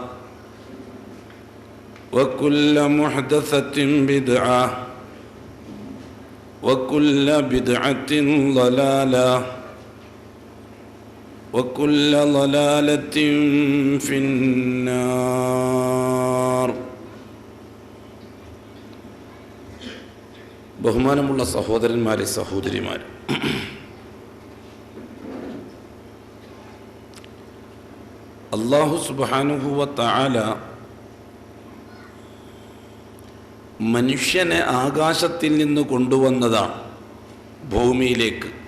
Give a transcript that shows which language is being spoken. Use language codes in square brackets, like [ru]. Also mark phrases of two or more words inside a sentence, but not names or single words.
[ar] وكل محدثة بدعة وكل بدعة ضلالة وكل ضلالة في النار. [ml] ബഹുമാനമുള്ള സഹോദരന്മാരെ, സഹോദരിമാരെ, അല്ലാഹു [ar] سبحانه وتعالى [ml] മനുഷ്യനെ ആകാശത്തിൽ നിന്ന് കൊണ്ടുവന്നതാണ് ഭൂമിയിലേക്ക്.